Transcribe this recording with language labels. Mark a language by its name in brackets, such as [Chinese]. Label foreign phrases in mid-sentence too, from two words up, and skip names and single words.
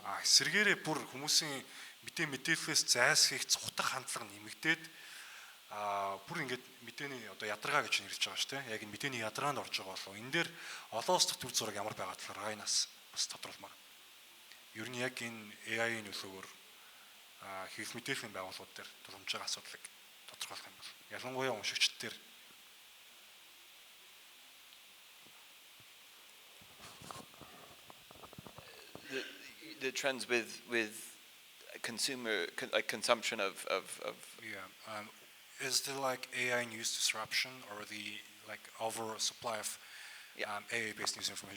[Mongolian] Эсвэргээрээ бүр хүмүүсийн мэдээллээс зайлсхийх цухтах хандлага нэмэгдээд бүр ингээд мэдээний одоо ядаргаа гэж нэрлэж байгаа шүү дээ. Яг энэ мэдээний ядаргаанд орж байгаа болов. Энэ дээр олон улс дахь төв зураг ямар байгаа талаар Райнаас бас тодруулмаар. Ер нь яг энэ AI-ийн нөлөөгөөр хэвлэл мэдээллийн байгууллагууд дээр тулгамж байгаа асуудлыг тодорхойлох юм бол ялангуяа уншигчд дээр [English] the trends with consumer consumption of is there like AI news disruption or the like oversupply of AI-based news information?